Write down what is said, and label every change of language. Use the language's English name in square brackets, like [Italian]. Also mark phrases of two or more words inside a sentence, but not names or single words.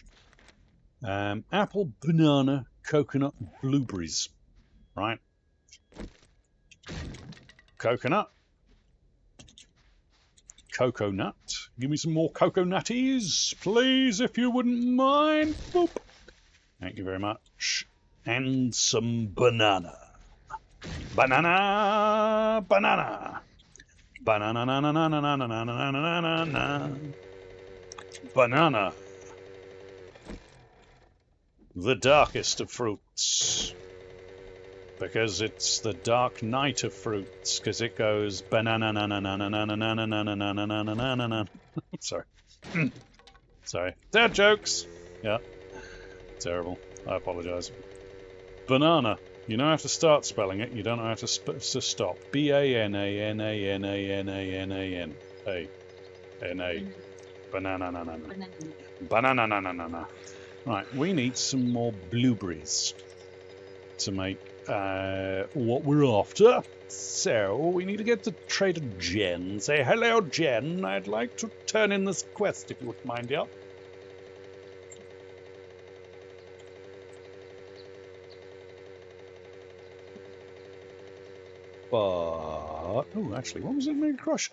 [English] Apple, banana, coconut, blueberries. Right. Coconut. Cocoa nut. Give me some more cocoa nutties, please, if you wouldn't mind. Boop. Thank you very much. And some banana. Banana, banana. Banana, na na na na na na na na na na na. Banana. The darkest of fruits. Because it's the dark night of fruits, because it goes banana na na na na na na na na na na na na na na na. Sorry. Sorry. Dad jokes. Yeah. Terrible. I apologize. Banana. You know how to start spelling it. You don't know how to stop. B-A-N-A-N-A-N-A-N-A-N-A-N-A-N. A-N-A. Banana na na na. Banana na na na na. Right. We need some more blueberries to make what we're after. So we need to get to Trader Jen. Say, hello, Jen. I'd like to turn in this quest, if you wouldn't mind, yeah? But, oh, actually, what was it Mega Crush?